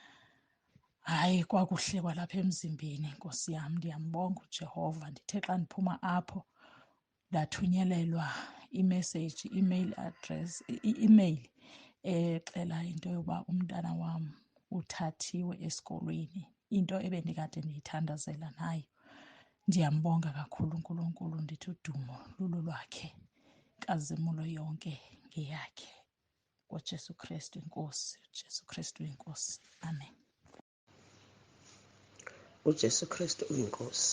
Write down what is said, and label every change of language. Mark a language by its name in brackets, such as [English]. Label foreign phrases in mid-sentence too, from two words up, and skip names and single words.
[Xhosa] Hayi, kwakuhle kwalapha emzimbeni, Nkosi yam. Ndiyambonga uJehova. Ndithe xa ndiphuma apho ndathunyelelwa imeseyiji, i-email exela into yoba umntana wam uthathiwe esikolweni, into ebendikade ndiyithandazela nayo. Ndiyambonga kakhulu uNkulunkulu. Ndithi udumo lulolwakhe, inkazimulo yonke ngeyakhe. ngoJesu Kristu inkosi, uJesu Kristu inkosi, amen. uJesu Kristu uyinkosi.